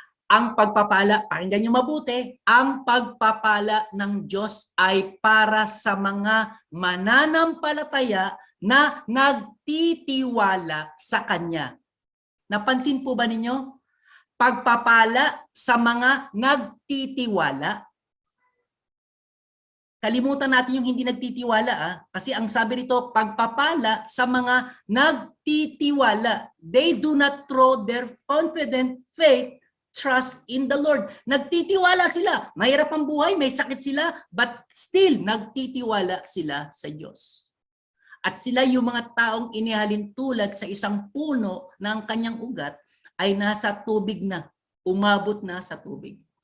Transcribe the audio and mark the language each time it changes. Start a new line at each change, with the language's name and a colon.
Filipino: Ang pagpapala, pakinggan nyo mabuti, ang pagpapala ng Diyos ay para sa mga mananampalataya na nagtitiwala sa Kanya. Napansin po ba ninyo? Pagpapala sa mga nagtitiwala. Kalimutan natin yung hindi nagtitiwala kasi ang sabi rito, pagpapala sa mga nagtitiwala.
English: They do not throw their confident faith, trust in the Lord.
Filipino: Nagtitiwala sila. Mahirap ang buhay, may sakit sila,
English: but still
Filipino: nagtitiwala sila sa Diyos. At sila yung mga taong inihalin tulad sa isang puno na ang kanyang ugat ay nasa tubig na, umabot na sa tubig.